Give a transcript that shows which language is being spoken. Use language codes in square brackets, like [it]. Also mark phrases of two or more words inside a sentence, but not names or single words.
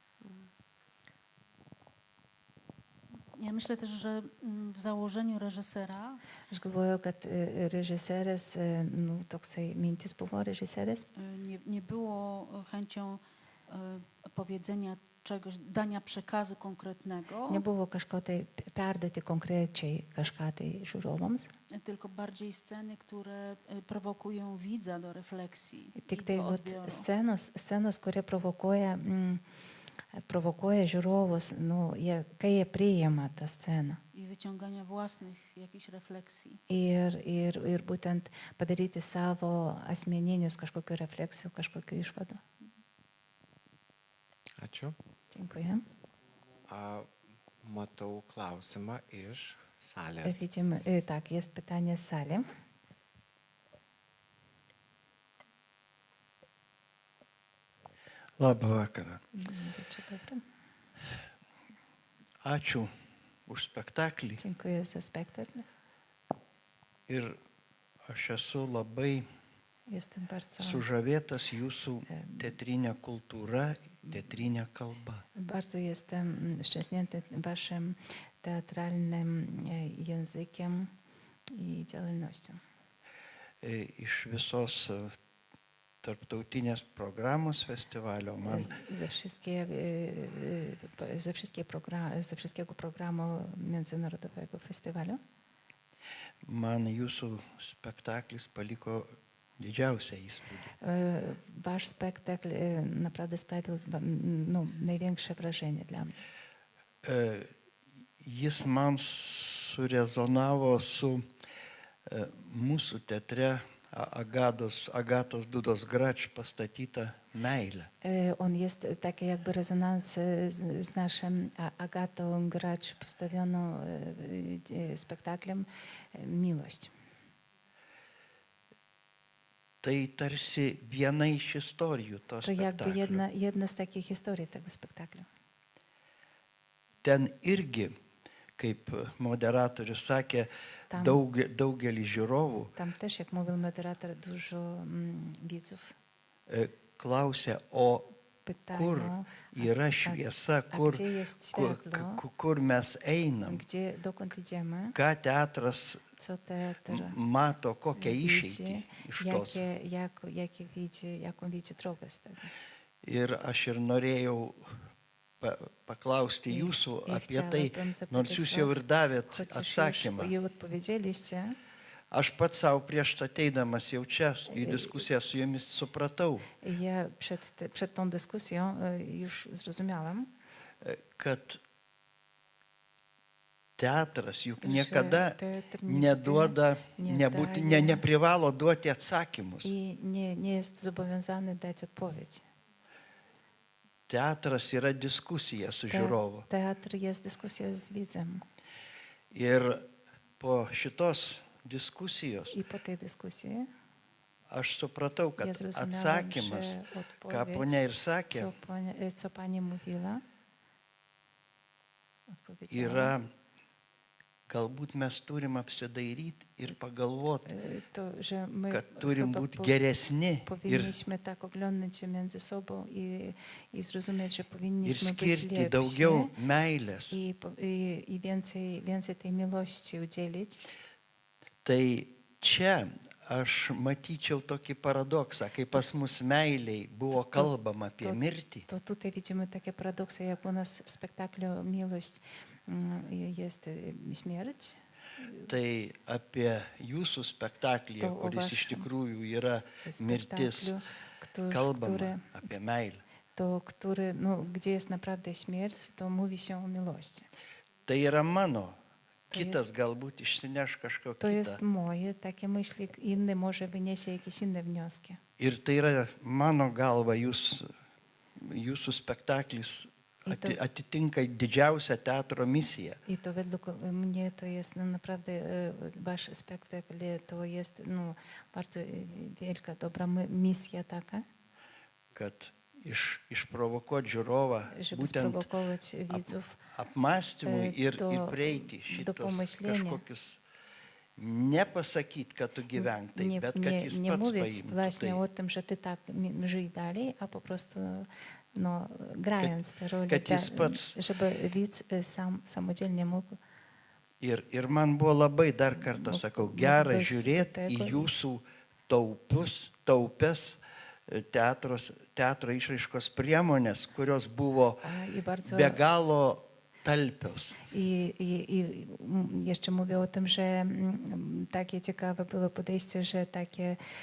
[pl] Ja myślę też, że w założeniu reżysera [lt] Aš galvoju, kad režisierės, nu, toksai mintis buvo režisierės, [pl] nie było chęcią powiedzenia czegoś, dania przekazu konkretnego, [lt] nebuvo kažko tai perduoti konkrečiai kažką tai žiūrovams, [pl] tylko bardziej sceny, które prowokują widza do refleksji [lt] tik [pl] i [lt] tai [pl] do [lt] vat, [pl] odbioru. [lt] scenos, kurie provokuoja žiūrovus, nu, kai jie priima tą sceną. [pl] I wyciągania własnych jakichś refleksji. [lt] Ir būtent padaryti savo asmeninius kažkokių refleksijų, kažkokių išvadų. Ačiū. [pl] Dziękuję. [lt] Matau klausimą iš salės. [pl] Widzimy, tak, jest pytanie z sali. [lt] Labą vakarą. [pl] Dzień dobry. [lt] Ačiū už spektaklį. [pl] Dziękuję za spektakl. [lt] Ir aš esu labai [pl] Jestem bardzo, [lt] sužavėtas jūsų teatrinė kultūra, teatrinė kalba. [pl] bardzo jestem szczęśliwy waszym teatralnym językiem i działalnością. [lt] Iš visos tarptautinės programos festivalio man [pl] Ze wszystkiego programu międzynarodowego festiwalu. [lt] Man jūsų spektaklis paliko didžiausią įspūdį. [pl] Wasz spektakl naprawdę sprawił no, największe wrażenie dla mnie. [lt] Jis man surezonavo su mūsų teatre Agatos Dudos Grač pastatyta meilė. [pl] On jest taki jakby rezonans z naszym Agatą Gracz postawioną spektaklem Miłość. [lt] Tai tarsi viena iš istorijų to [pl] To jakby [lt] spektaklio. [pl] jedna z takich historii tego spektakliu. [lt] Ten irgi, kaip moderatorius sakė, [pl] Tam- [lt] daugelį žiūrovų [pl] Tam też, jak mówił moderator, dużo widzów [lt] klausė, o kur [pl] pytają, [lt] yra šviesa, [pl] a [lt] kur, [pl] gdzie jest [lt] kur, [pl] światło, [lt] kur mes einam, [pl] dokąd idziemy, [lt] ką teatras [pl] co teatr [lt] mato, kokią išeitį [pl] widzi, [lt] iš tos. [pl] jaką widzi drogę z tego. [lt] Ir aš ir norėjau paklausti jūsų apie tai, nors jūs jau ir davėt [pl] Choć już [lt] atsakymą. [pl] jej odpowiedzieliście, [lt] Aš pats savo prieš ateidamas jau čia į diskusiją su jumis supratau, [pl] ja przed tą dyskusją już zrozumiałam, [lt] kad teatras juk [pl] że [lt] niekada [pl] teatr [lt] neduoda, [pl] nie [lt] neprivalo duoti atsakymus. [pl] i nie jest zobowiązany dać odpowiedź. [lt] Teatras yra diskusija su žiūrovu. [pl] Teatr jest dyskusja z widzem. [lt] Ir po šitos diskusijos [pl] I po tej dyskusji [lt] aš supratau, [pl] ja [lt] kad [pl] zrozumiałam, [lt] atsakymas, [pl] że [lt] ką [pl] odpowiedź, [lt] ponia ir sakė, [pl] co pani mówiła, odpowiedziała, [lt] yra, galbūt mes turim apsidairyti ir pagalvoti, [pl] to, że my [lt] kad turim [pl] chyba [lt] būti geresni ir, [pl] powinniśmy tak oglądać się między sobą i zrozumieć, że [lt] ir [pl] powinniśmy być [lt] skirti [pl] lepsi [lt] daugiau meilės. [pl] i więcej tej miłości udzielić. [lt] Tai čia aš matyčiau tokį paradoksą, kai pas mus meiliai buvo kalbama apie mirtį. [pl] To tutaj widzimy takie paradoksy, jak u nas w spektaklu Miłość jest śmierć. [lt] Tai apie jūsų spektaklį, [pl] To o [lt] kuris iš [pl] vašem [lt] tikrųjų yra mirtis, [pl] Spektaklu, [lt] kalbama apie meilę. [pl] który, no, gdzie jest naprawdę śmierć, to mówi się o miłości. [lt] Tai yra mano. [pl] To [lt] Kitas [pl] jest- [lt] galbūt išsineš kažko [pl] To jest [lt] kitą. [pl] moje takie myśli, inny może wyniesie jakieś inne wnioski. [lt] Ir tai yra mano galva, jūsų spektaklis [pl] I to- [lt] atitinka didžiausią teatro misiją. [pl] I to według mnie to jest no, naprawdę wasz spektakl to jest no, bardzo wielka, dobra misja taka, [lt] Kad išprovokuoti žiūrovą [pl] żeby [lt] būtent [pl] sprowokować widzów [lt] apmąstymui ir [pl] do [lt] prieiti [pl] pomyślenia. [lt] kažkokius nepasakyti, kad tu gyvenk taip, bet kad jis [pl] nie [lt] pats [pl] mówić [lt] paimtų [pl] właśnie [lt] tai. [pl] o tym, że ty tak żyj dalej, a po prostu no, grając tę rolę, [lt] kad jis pats. [pl] żeby widz samodzielnie mógł. [lt] Ir man buvo labai dar kartą sakau, gera Mokytis žiūrėti į [pl] tego. [lt] jūsų taupes teatro išraiškos priemonės, kurios buvo [pl] I bardzo [lt] be galo talpios. [pl] I jeszcze mówię o tym, że takie ciekawe było podejście, że takie